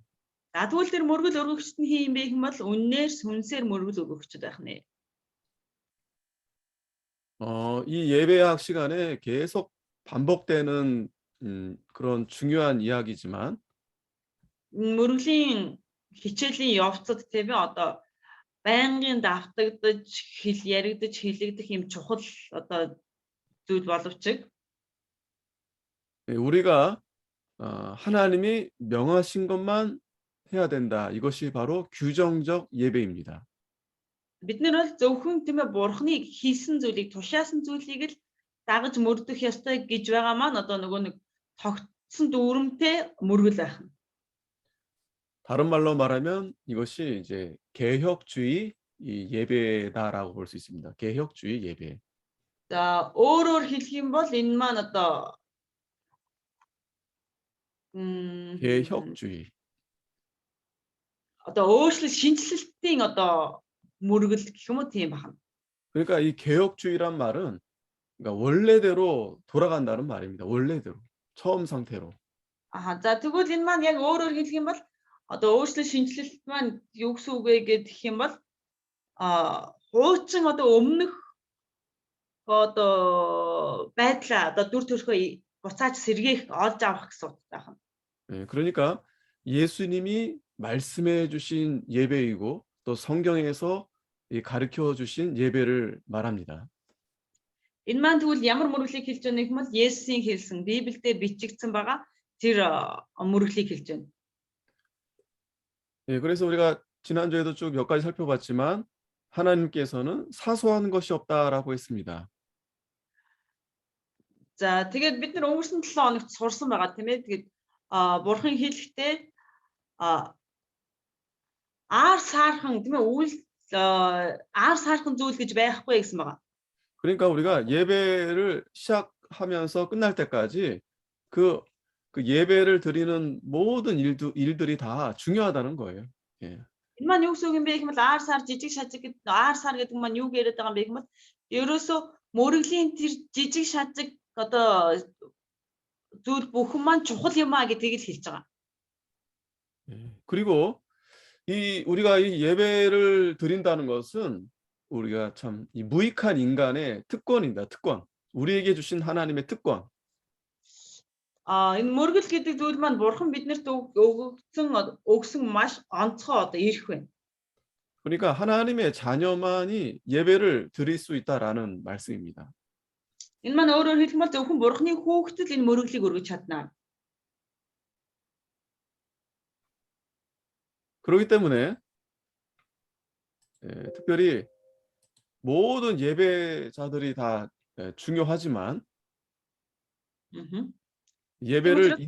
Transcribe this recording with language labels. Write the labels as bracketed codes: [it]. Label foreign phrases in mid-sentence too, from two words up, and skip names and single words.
[mn] За тэгвэл тэр мөргөл өргөгчд нь хин юм бэ гэх юм бол үннээр сүнсээр мөргөл өргөгчд байх нэ. [ko] 이 예배학 시간에 계속 반복되는 그런 중요한 이야기지만 [mn] Мөргөлийн хичээлийн явцад тийм ээ одоо байнгын давтагдаж яригдаж хэлэгдэх юм чухал одоо зүйл боловч [ko] 우리가 하나님이 명하신 것만 해야 된다. 이것이 바로 규정적 예배입니다. [mn] бид нар бол зөвхөн тийм ээ бурхныг хийсэн зүйлийг тушаасан зүйлийг л дагаж мөрдөх ёстой гэж байгаа маань одоо нөгөө нэг тогтсон дүрмтэй мөргөл байх. [ko] 다른 말로 말하면 이것이 이제 개혁주의 예배다라고 볼 수 있습니다. 개혁주의 예배. [mn] За өөрөөр хэлэх юм бол энэ маань одоо [ko] 개혁주의. [mn] одоо өөрчлөлт шинжилэлтийн одоо мөргөл гэх юм уу тийм байна. [ko] 그러니까 이 개혁주의란 말은 그러니까 원래대로 돌아간다는 말입니다. 원래대로. 처음 상태로. [mn] За тэгвэл энэ маань яг өөрөөр хэлэх юм бол одоо өөрчлөлт шинжилэлт маань юу гэсэн үг вэ гэх юм бол хуучин одоо өмнөх одоо байдлаа одоо дүр төрхөө буцааж сэргээх олж авах гэсэн утгатай байна. [ko] 그러니까 예수님이 말씀해 주신 예배이고 또 성경에서 가르쳐 주신 예배를 말합니다. [mn] Энэ маань тэгвэл ямар мөрөглийг хэлж байгаа юм бол Есүсийн хэлсэн Библиэлд бичигдсэн байгаа тэр мөрөглийг хэлж байна. [ko] 그래서 우리가 지난주에도 쭉 몇 가지 살펴봤지만 하나님께서는 사소한 것이 없다라고 했습니다. [mn] За тэгээд бид нар өнгөрсөн 7 хоногт сурсан байгаа тийм ээ. Тэгээд бурхан хэлэхдээ аар саархан тийм ээ аар саархан зүйл гэж байхгүй гэсэн байгаа. [ko] 그러니까 우리가 예배를 시작하면서 끝날 때까지 그 예배를 드리는 모든 일들이 다 중요하다는 거예요. 예. [mn] Энэ маань юу гэсэн үг юм бэ гэвэл аар сар жижиг шажиг гэдэг аар сар гэдэг маань юу яриад байгаа юм бэ гэвэл ерөөсөө мөрөглийн тэр жижиг шажиг одоо зүйл бүхэн маань чухал юм а гэдгийг л хэлж байгаа. [ko] 그리고 우리가 이 예배를 드린다는 것은 우리가 참 이 무익한 인간의 특권입니다. 특권. 우리에게 주신 하나님의 특권. [mn] Энэ мөргөл гэдэг зүйл маань бурхан биднэрт өгсөн маш онцгой одоо эрх байна. [ko] 그러니까 하나님의 자녀만이 예배를 드릴 수 있다라는 말씀입니다. [mn] Энэ маань өөрөөр хэлбэл зөвхөн бурханы хүүхдэд энэ мөргөлийг өргөж чадна. [ko] 그렇기 때문에 특별히 모든 예배자들이 다 중요하지만 Мгм. 예배를 [mn] учраас